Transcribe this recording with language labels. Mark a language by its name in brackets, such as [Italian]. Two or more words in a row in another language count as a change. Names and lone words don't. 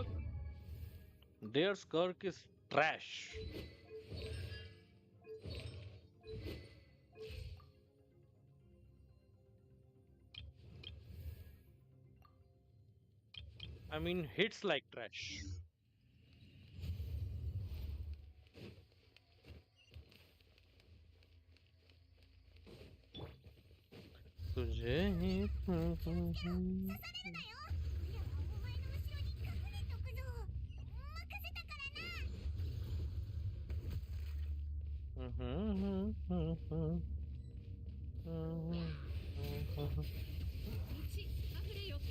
[English] Their Skirk is trash. I mean, hits like trash. [Hindi] तुझे ही [Japanese] 刺されるなよ。オイラはお前の後ろに隠れとくぞ。任せたからな。溢れよ。